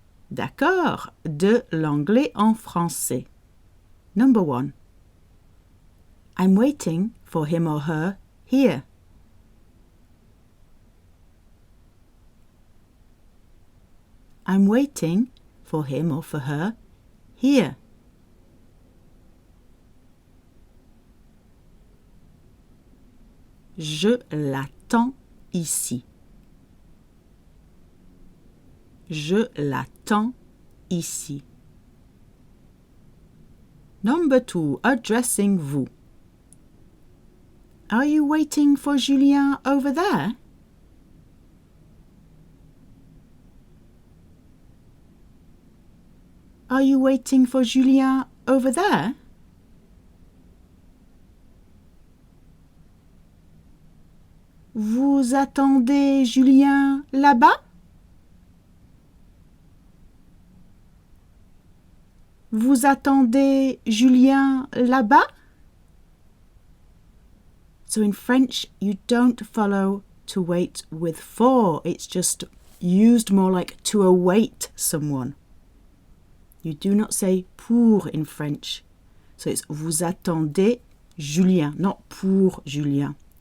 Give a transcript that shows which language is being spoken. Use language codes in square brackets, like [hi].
[fr] D'accord, de l'anglais en français. [en] Number 1. I'm waiting for him or her here. I'm waiting for him or for her here. [fr] Je l'attends ici. Je l'attends ici. [en] Number 2. Addressing vous. Are you waiting for Julien over there? Are you waiting for Julien over there? [fr] Vous attendez Julien là-bas? Vous attendez Julien là-bas? [en] So in French, you don't follow to wait with for. It's just used more like to await someone. You do not say pour in French. So it's [fr] vous attendez Julien, [en] not pour Julien.